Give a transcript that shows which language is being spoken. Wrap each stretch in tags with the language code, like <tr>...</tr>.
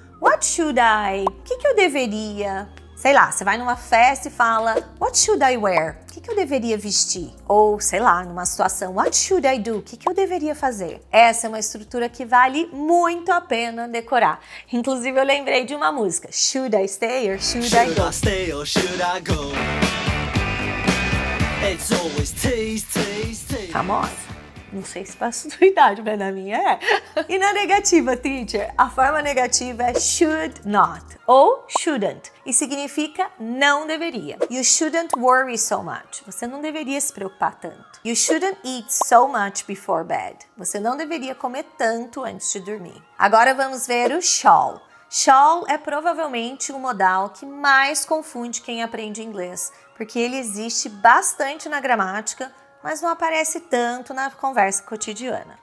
<en>What should I?</en> <pt>O que eu deveria? Sei lá, você vai numa festa e fala</pt> <en>What should I wear?</en> <pt>O que eu deveria vestir? Ou, sei lá, numa situação</pt> <en>What should I do?</en> <pt>O que eu deveria fazer? Essa é uma estrutura que vale muito a pena decorar. Inclusive, eu lembrei de uma música</pt> <en>Should I stay or should I go? Should I stay or should I go? It's always tease, tease, tease.</en> <pt>Famosa? Não sei se passa sua idade, mas na minha é. E na negativa, teacher? A forma negativa é should not ou shouldn't e significa não deveria.</pt> <en>You shouldn't worry so much.</en> <pt>Você não deveria se preocupar tanto.</pt> <en>You shouldn't eat so much before bed.</en> <pt>Você não deveria comer tanto antes de dormir. Agora vamos ver o shall. Shall é provavelmente o modal que mais confunde quem aprende inglês, porque ele existe bastante na gramática, mas não aparece tanto na conversa cotidiana.</pt>